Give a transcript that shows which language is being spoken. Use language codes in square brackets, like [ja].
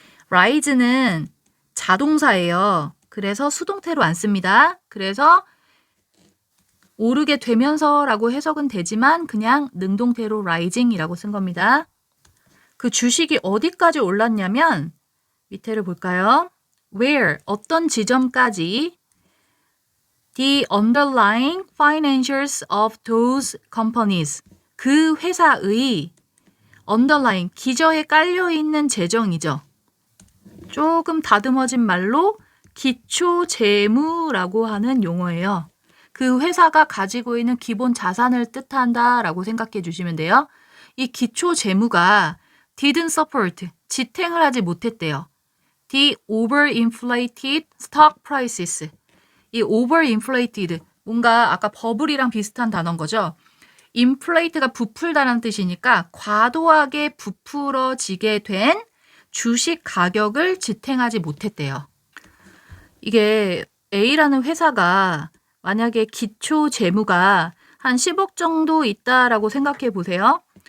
[ko] rise는 자동사예요. 그래서 수동태로 안 씁니다. 그래서 오르게 되면서라고 해석은 되지만 그냥 능동태로 rising이라고 쓴 겁니다. 그 주식이 어디까지 올랐냐면 밑에를 볼까요? [en] Where, [ko] 어떤 지점까지 [en] the underlying financials of those companies, [ko] 그 회사의 underlying, 기저에 깔려있는 재정이죠. 조금 다듬어진 말로 기초 재무라고 하는 용어예요. 그 회사가 가지고 있는 기본 자산을 뜻한다라고 생각해 주시면 돼요. 이 기초 재무가 [en] didn't support, [ko] 지탱을 하지 못했대요. [en] The overinflated stock prices. [ko] 이 overinflated, 뭔가 아까 버블이랑 비슷한 단어인 거죠. inflate가 부풀다라는 뜻이니까 과도하게 부풀어지게 된 주식 가격을 지탱하지 못했대요. 이게 A라는 회사가 만약에 기초 재무가 한 10억 정도 있다라고 생각해 보세요.